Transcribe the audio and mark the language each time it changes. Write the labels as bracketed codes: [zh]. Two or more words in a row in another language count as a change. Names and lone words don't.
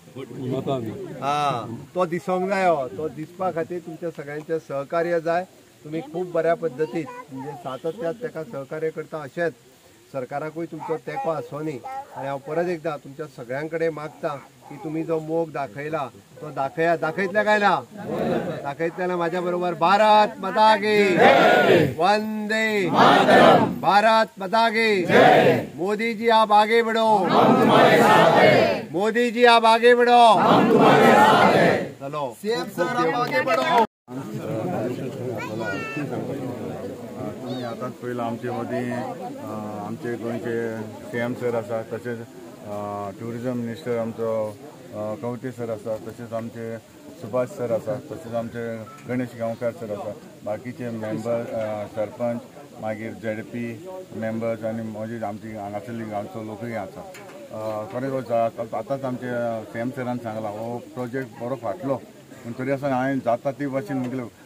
[kok] तो दिसोंक जायो तो दिसपा खातीर तुमच्या सगळ्यांचे सहकार्य जाय तुम्ही खूब बऱ्या पद्दतीन म्हणजे सातत्यान तेका सहकार्य करता अशेंच सरकाराकूय तुमचो तेंको आसोनी आनी हांव परत एकदां तुमच्या सगळ्यां कडेन मागता की तुम्ही जो मोग दाखयला तो दाखयतले काय ना दाखयतले माझ्या बरोबर [hi] भारत माता की वंदे भारत माता की मोदी जी आप आगे बढ़ो मोदी जी आप आगे बढ़ो चलो सीएम सर आप आगे बढ़ो [kok] तुम्ही आताच पयला आमचे मदीं आमचे गोंयचे सीएम सर आसा तशेंच टुरिजम मिनिस्टर आमचो कवटे सर आसा तशेंच आमचे सुभाष सर आसा तशेंच आमचे गणेश गांवकार सर आसा बाकीचे मेंबर सरपंच मागीर ZP मेंबर्स आनी म्हजी आमची हांगासरली गांवचो लोकूय आसा खरेंच आतांच आमचे सीएम सरान सांगला हो प्रोजेक्ट बरो फाटलो पूण तरी आसतना हांवें जाता ती भाशेन म्हगेलो